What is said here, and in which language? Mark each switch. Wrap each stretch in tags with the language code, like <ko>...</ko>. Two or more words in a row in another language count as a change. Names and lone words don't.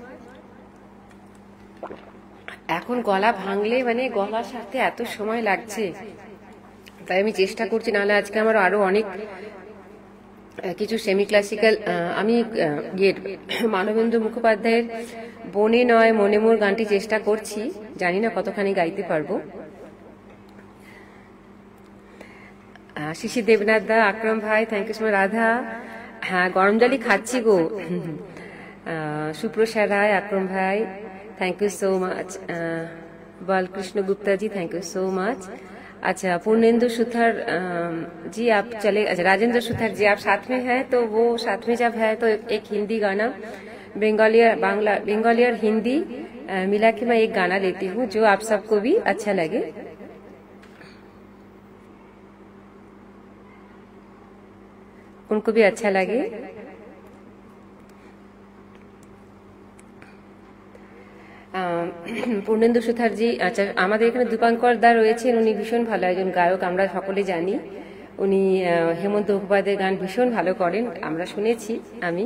<bn>এখন গলা ভাঙলে মানে গলার সাথে এত সময় লাগছে, তাই আমি চেষ্টা করছি, নাহলে আজকে আমার আরো অনেক কিছু</bn> <en>semi classical,</en> <bn>আমি মানবেন্দ্র মুখোপাধ্যায়ের বনে নয় মনে মোর গানটি চেষ্টা করছি, জানি না কতখানি গাইতে পারবো। শিশির দেবনাথ দা, আকরম ভাই</bn> <en>thank you so much.</en> <bn>রাধা, হ্যাঁ গরম জলই খাচ্ছি গো। সুপ্রসা রায়, আকরম ভাই</bn> <en>thank you so much. बालकृष्ण गुप्ता जी thank you so much.</en> <hi>अच्छा पूर्णेंदु सुथार जी आप चले, अच्छा राजेंद्र सुथार जी आप साथ में हैं, तो वो साथ में जब है तो एक हिंदी गाना बंगाली और हिंदी मिला के मैं एक गाना लेती हूँ जो आप सबको भी अच्छा लगे। उनको भी अच्छा लगे।</hi> <bn>পূর্ণেন্দু সুথার জি, আচ্ছা আমাদের এখানে দীপঙ্কর দা রয়েছেন, উনি ভীষণ ভালো একজন গায়ক, আমরা সকলে জানি। উনি হেমন্ত মুখোপাধ্যায়ের গান ভীষণ ভালো করেন, আমরা শুনেছি আমি।</bn>